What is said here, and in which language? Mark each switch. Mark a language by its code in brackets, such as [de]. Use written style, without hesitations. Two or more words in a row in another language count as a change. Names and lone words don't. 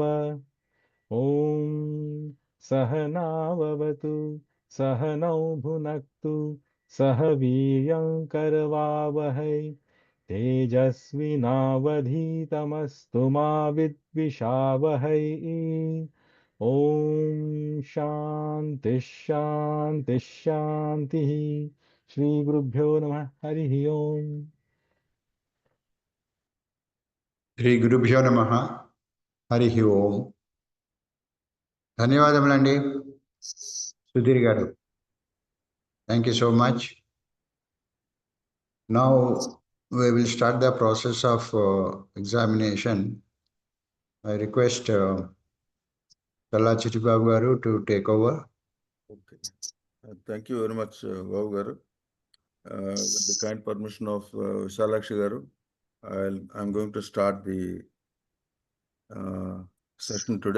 [sa] ॐ सहनाववतु सहनौ भुनक्तु सह वीर्यं करवावहै तेजस्विनावधीतमस्तु मा विद्विषावहै। ॐ शान्तिः शान्तिः शान्तिः। श्रीगुरुभ्यो नमः। हरिः ओम्। శ్రీ గురుభ్యో నమః. హరి ఓం. [te] ధన్యవాదములండి సుధీర్ గారు. [en] Thank you so much. నౌ we will start the process of examination. I request Kalla Chichibabu garu to take over. Okay. Thank you very much, Babu garu. With the kind permission of Vishalakshi garu, I'm going to start the session today.